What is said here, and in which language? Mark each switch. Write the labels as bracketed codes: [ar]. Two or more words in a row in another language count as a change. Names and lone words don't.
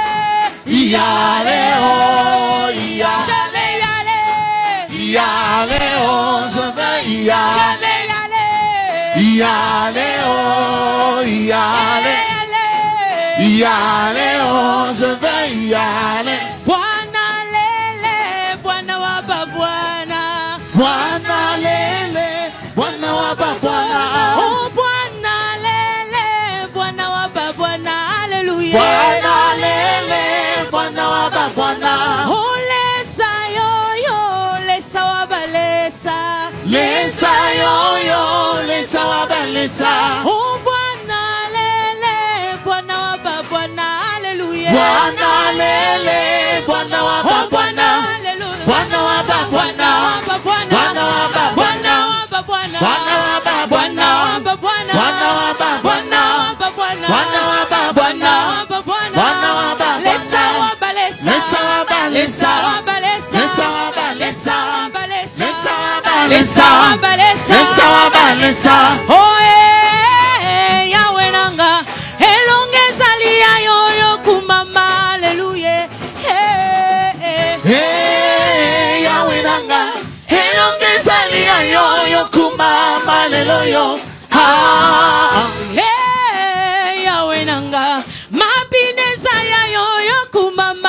[fr] Y aller, oh, y Je aller. vais y aller. Y aller, oh, je vais y Je aller. vais y aller. Y aller, oh, y aller. Y aller, oh, je vais y aller. [bem] Bwana lele, Bwana waba Bwana. Bwana lele, Bwana waba Bwana. Oh, Bwana lele, Bwana waba Bwana. Alléluia. Bwana lele, Bwana waba Bwana. Oh, lesa yo yo, lesa waba lesa. Lesa yo yo, lesa waba lesa. Oh, Bwana lele, Bwana waba Bwana. Alléluia. Bwana lele, Bwana waba Oh, Bwana. Alléluia. Bwana waba Bwana. Bwana waba Bwana. Bwana. Bwana waba Bwana. Bwana. Bwana waba Bwana. Bwana waba Bwana. Bwana waba Bwana. Lesa waba lesa. Lesa waba Lesa lesa. waba lesa. Lesa waba lesa. waba lesa. Lesa waba Lesa lesa. waba lesa. Lesa waba lesa. Oh, Yahweh nanga. Elongeza liya yoyo kumama. Alléluia. Hey, Yahweh nanga. Elongeza liya yo kumama lelo yo. Ah. Yahweh nanga. Mapineza ya yoyo kumama.